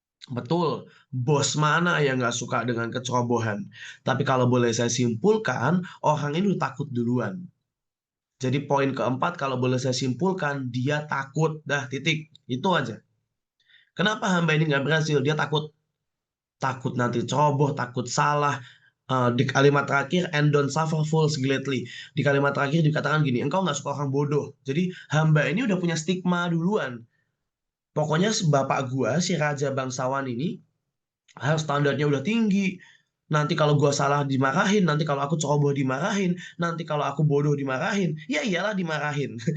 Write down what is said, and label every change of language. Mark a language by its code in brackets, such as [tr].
[id] Betul, bos mana yang nggak suka dengan kecerobohan? Tapi kalau boleh saya simpulkan, orang ini udah takut duluan. Jadi poin keempat kalau boleh saya simpulkan, dia takut. Dah titik. Itu aja. Kenapa hamba ini nggak berhasil? Dia takut. Takut nanti ceroboh, takut salah. Di kalimat terakhir, [en] and don't suffer fools gladly. [id] Di kalimat terakhir dikatakan gini, engkau nggak suka orang bodoh. Jadi hamba ini udah punya stigma duluan. Pokoknya bapak gua, si raja bangsawan ini, harus standarnya udah tinggi. Nanti kalau gua salah dimarahin, nanti kalau aku ceroboh dimarahin, nanti kalau aku bodoh dimarahin, ya iyalah dimarahin.